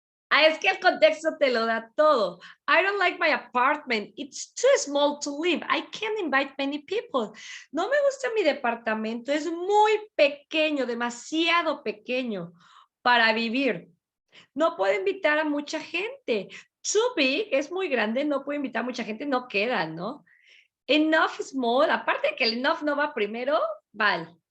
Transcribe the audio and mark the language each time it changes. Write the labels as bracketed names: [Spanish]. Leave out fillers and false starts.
[Spanish] Es que el contexto te lo da todo. [English] I don't like my apartment. It's too small to live. I can't invite many people. [Spanish] No me gusta mi departamento. Es muy pequeño, demasiado pequeño para vivir. No puedo invitar a mucha gente. [English] Too big [Spanish] es muy grande. No puedo invitar a mucha gente. No queda, ¿no? [English] Enough small. [Spanish] Aparte de que el enough no va primero, vale.